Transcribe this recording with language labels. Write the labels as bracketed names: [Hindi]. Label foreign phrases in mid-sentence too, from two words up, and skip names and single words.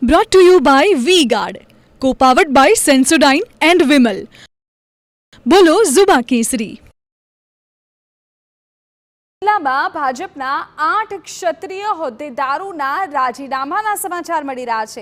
[English] Brought to you by V-Guard, co-powered by Sensodyne and Vimal. [Hindi] बोलो ज़ुबाँ केसरी. [Gujarati] જિલ્લામાં ભાજપના 8 ક્ષત્રિય હોદ્દેદારોના રાજીનામાના સમાચાર મળી રહ્યા છે.